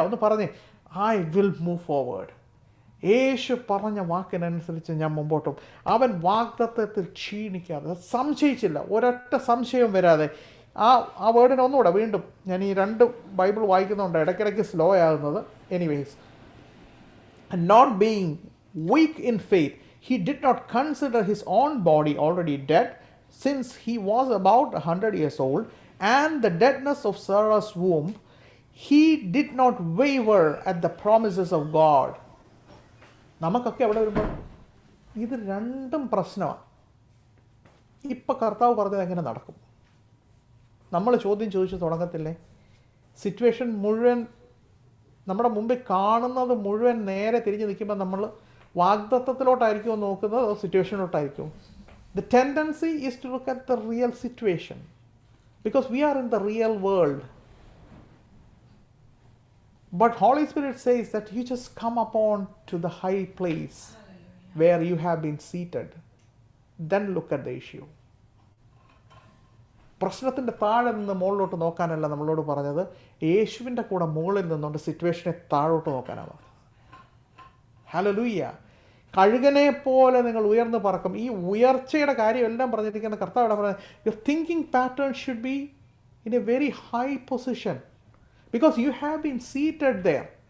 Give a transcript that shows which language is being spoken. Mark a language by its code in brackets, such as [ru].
[ml] ഒന്ന് പറഞ്ഞേ, [en] I will move forward. [ml] യേശു പറഞ്ഞ വാക്കിനനുസരിച്ച് ഞാൻ മുമ്പോട്ടും. അവൻ വാഗ്ദത്തത്തിൽ ക്ഷീണിക്കാതെ, സംശയിച്ചില്ല, ഒരൊറ്റ സംശയവും വരാതെ. ആ വേർഡിനെ ഒന്നുകൂടെ വീണ്ടും ഞാൻ ഈ 2 ബൈബിൾ വായിക്കുന്നുണ്ട്, ഇടയ്ക്കിടയ്ക്ക് സ്ലോ ആകുന്നത്. [en] Anyways, not being weak in faith, he did not consider his own body already dead, since he was about 100 years old, and the deadness of Sarah's womb. He did not waver at the promises of God. [ml] നമുക്കൊക്കെ അവിടെ വരുമ്പോൾ ഇത് രണ്ടും പ്രശ്നമാണ്. ഇപ്പം കർത്താവ് പറഞ്ഞത് എങ്ങനെ നടക്കും? നമ്മൾ ചോദ്യം ചോദിച്ച് തുടങ്ങത്തില്ലേ? സിറ്റുവേഷൻ മുഴുവൻ നമ്മുടെ മുമ്പിൽ കാണുന്നത് മുഴുവൻ നേരെ തിരിഞ്ഞ് നിൽക്കുമ്പോൾ നമ്മൾ വാഗ്ദത്തത്തിലോട്ടായിരിക്കുമോ നോക്കുന്നത്, അതോ സിറ്റുവേഷനിലോട്ടായിരിക്കും? [en] The tendency is to look at the real situation, because we are in the real world. But Holy Spirit says that you just come upon to the high place where you have been seated. Then look at the issue. [ml] പ്രശ്നത്തിൻ്റെ താഴെ നിന്ന് മുകളിലോട്ട് നോക്കാനല്ല നമ്മളോട് പറഞ്ഞത്, യേശുവിൻ്റെ കൂടെ മുകളിൽ നിന്നുകൊണ്ട് സിറ്റുവേഷനെ താഴോട്ട് നോക്കാനാണ്. ഹല്ലേലൂയ. കഴുകനെ പോലെ നിങ്ങൾ ഉയർന്നു പറക്കും. ഈ ഉയർച്ചയുടെ കാര്യം എല്ലാം പറഞ്ഞിരിക്കുന്ന കർത്താവ് ഇവിടെ പറയുന്നത്, [en] Your thinking pattern should be in a very high position, because you have been seated there.